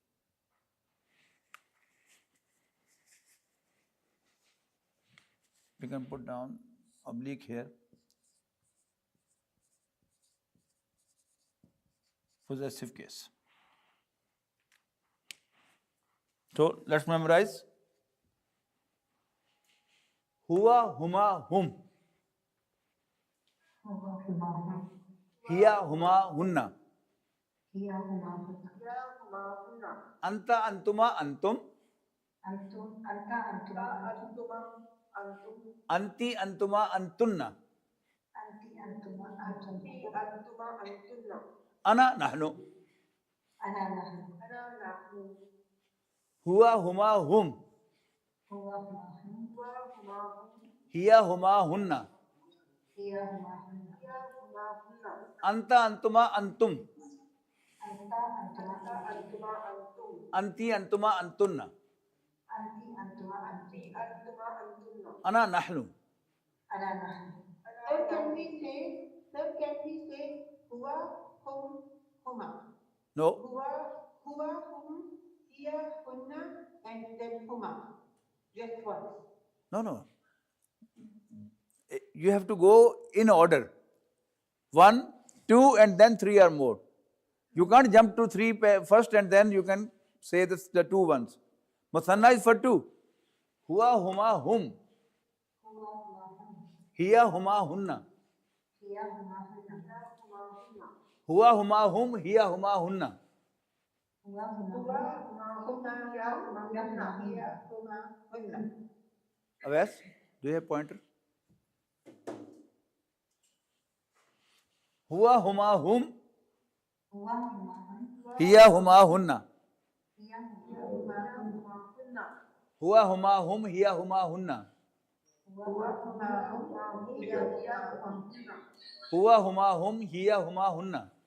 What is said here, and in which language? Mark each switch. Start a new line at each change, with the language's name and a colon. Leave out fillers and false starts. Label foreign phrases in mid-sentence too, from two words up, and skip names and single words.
English: We can put down oblique here. Possessive case. So let's memorize.
Arabic: هو، هما، هم. هي، هما, hunna. أنت، أنتما، أنتم. أنتِ، أنتما، أنتن. أنا، نحن. هو، هما، هم. هي، هما, hunna. أنت، أنتما، أنتم. أنتِ، أنتما، أنتن. أنا، نحن.
English: Sir, can we say
Arabic: هو، هم، هما?
English: No.
Arabic: Huwa, هم، هي، هن,
English: and then huma. Just once. No. You have to go in order. 1, 2, and then 3 or more. You can't jump to 3 first and then you can say the 2 ones. Musanna is for 2.
Arabic: هو، هما، هم. هي، هما، هن. هو، هما، هم. هي، هما, hunna.
English: Avas, do you have pointer?
Arabic: هو، هما، هم. هي، هما، هن. هو، هما، هم. هي، هما، هن. هو هما هم هي هما هن.